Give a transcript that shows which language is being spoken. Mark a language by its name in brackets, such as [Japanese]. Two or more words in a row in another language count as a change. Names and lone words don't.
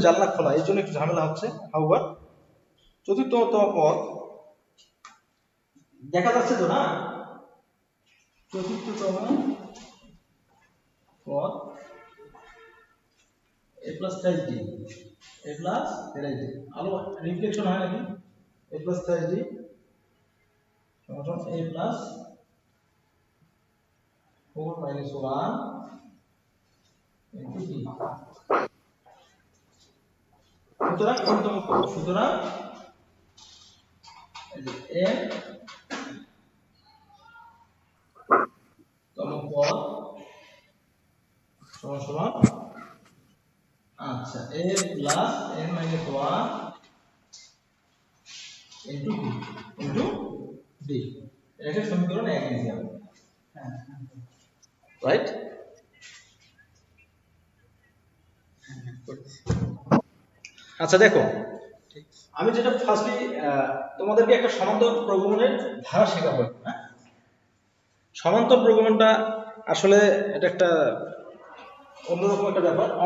[Bangla] জানলা খোলা, এই জন্য একটু ঝামেলা হচ্ছে। হাউয়ার চতুর্থতম পদ দেখা যাচ্ছে তো না? চতুর্থতম পদ [English] a plus 3d [Bangla] আলো রিফ্লেকশন হয় নাকি? [English] a plus 3d সমান a plus 4 minus 1 into d, সুতরাং [Bangla] n তম পদ সমান সমান, আচ্ছা [English] a plus n minus 1 into d, [Bangla] এটা সমীকরণ 1 লিখে হবে, রাইট? আচ্ছা দেখো, আমি যেটা ফার্স্টলি তোমাদেরকে একটা সমান্তর প্রগমনের ধারা শেখাবো, হ্যাঁ সমান্তর প্রগমনটা আসলে এটা একটা অন্যরকম একটা ব্যাপার।